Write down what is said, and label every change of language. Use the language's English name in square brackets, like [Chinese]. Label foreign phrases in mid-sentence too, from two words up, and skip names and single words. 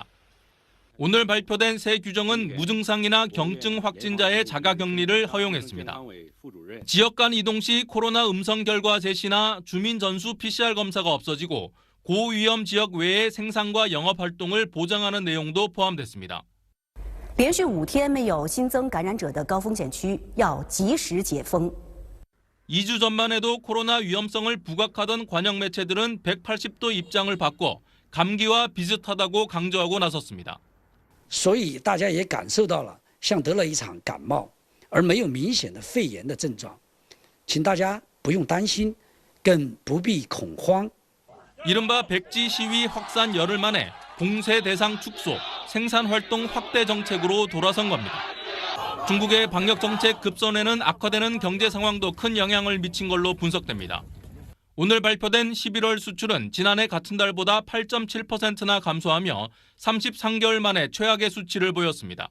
[Korean] 오늘 발표된 새 규정은 무증상이나 경증 확진자의 자가격리를 허용했습니다. 지역 간 이동 시 코로나 음성 결과 제시나 주민 전수 PCR 검사가 없어지고 고위험 지역 외의 생산과 영업 활동을 보장하는 내용도 포함됐습니다. [Chinese] 连续5天没有新增感染者的高风险区要及时解封。 [Korean] 2주 전만 해도 코로나 위험성을 부각하던 관영 매체들은 180도 입장을 바꿔 감기와 비슷하다고 강조하고 나섰습니다. [Chinese] 所以大家也感受到了像得了一场感冒而没有明显的肺炎的症状，请大家不用担心，更不必恐慌。 [Korean] 이른바 백지 시위 확산 열흘 만에 봉쇄 대상 축소, 생산 활동 확대 정책으로 돌아선 겁니다. 중국의 방역 정책 급선회는 악화되는 경제 상황도 큰 영향을 미친 걸로 분석됩니다. 오늘 발표된 11월 수출은 지난해 같은 달보다 8.7%나 감소하며 33개월 만에 최악의 수치를 보였습니다.